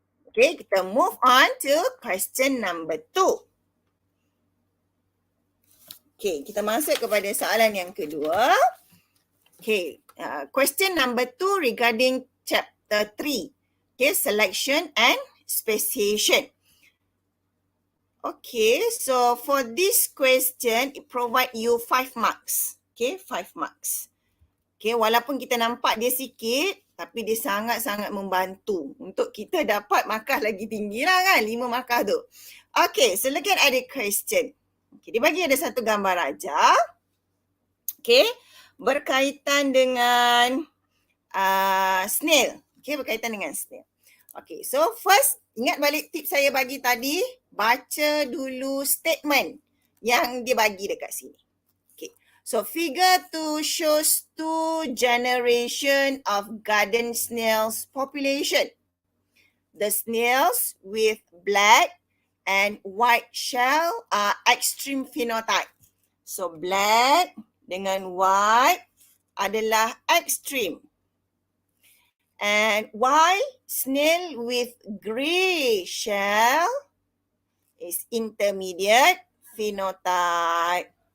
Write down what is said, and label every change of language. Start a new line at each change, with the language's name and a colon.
English: Okey,
Malay: kita
English: move on to question number 2.
Malay: Okay, kita masuk kepada soalan yang kedua.
English: Okay, question number 2 regarding chapter 3. Okay, selection and speciation. Okay, so for this question, it provide you 5 marks. Okay, 5 marks.
Malay: Okay, walaupun kita nampak dia sikit, tapi dia sangat-sangat membantu untuk kita dapat markah lagi tinggi lah kan, 5 markah tu.
English: Okay, so look at the question.
Malay: Okay, dia bagi ada satu gambar raja. Okay, berkaitan dengan snail. Okay, berkaitan dengan snail.
English: Okay, so first,
Malay: ingat balik tips saya bagi tadi. Baca dulu statement yang dia bagi dekat sini.
English: Okay, so figure 2 shows 2 generation of garden snails population. The snails with black and white shell are extreme phenotype.
Malay: So black dengan white adalah extreme.
English: And while snail with grey shell is intermediate phenotype.